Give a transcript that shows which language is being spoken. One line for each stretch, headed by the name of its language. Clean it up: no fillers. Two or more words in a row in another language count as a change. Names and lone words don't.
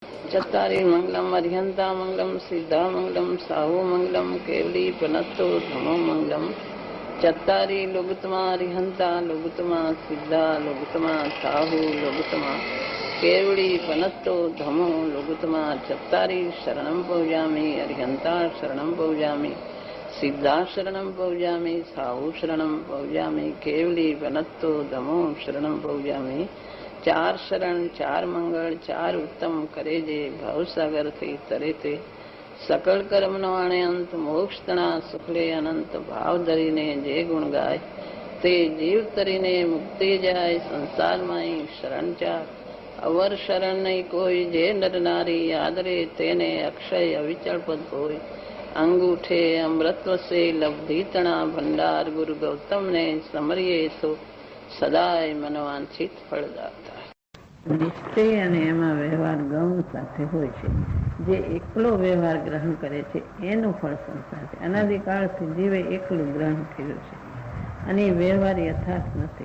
Prakrit languages: चत्तारि मंगलम अर्हंता मंगलम सिद्धा मंगलम साहु मंगलम केवली पनत्तो धमो मंगलम चत्तारि लोगुतमा अर्हंता लोगुतमा सिद्धा लोगुतमा साहु लोगुतमा केवली पनत्तो धमो लोगुतमा चत्तारि शरणं पौजामि अर्हंता शरणं पौजामि सिद्धा शरणं पौजामि साहु शरणं पौजामि केवली पनत्तो धमो शरणं पौजामि
Gujarati: ચાર શરણ ચાર મંગલ ચાર ઉત્તમ કરે જે ભવસાગર થી તરે તે સકલ કર્મ નો આણે અંત મોક્ષ તના સુખલે અનંત ભાવ ધરીને જે ગુણ ગાય તે જીવ તરીને મુક્તિ જાય સંસાર માઈ શરણ ચાર અવર શરણ નહીં કોઈ જે નર નારી આદરે તેને અક્ષય અવિચલ પદ કોઈ અંગૂઠે અમૃતવ સે લબ્ધિ તના ભંડાર ગુરુ ગૌતમ ને સમરિયે સો સદાય મનોવાંછિત ફળદાતા. નિશ્ચય અને એમાં વ્યવહાર ગૌણ સાથે હોય છે. જે એકલો વ્યવહાર ગ્રહણ કરે છે એનું ફળ સંસાર છે. અનાદિકાળથી જીવે એકલું ગ્રહણ કર્યું છે અને વ્યવહાર યથાર્થ નથી.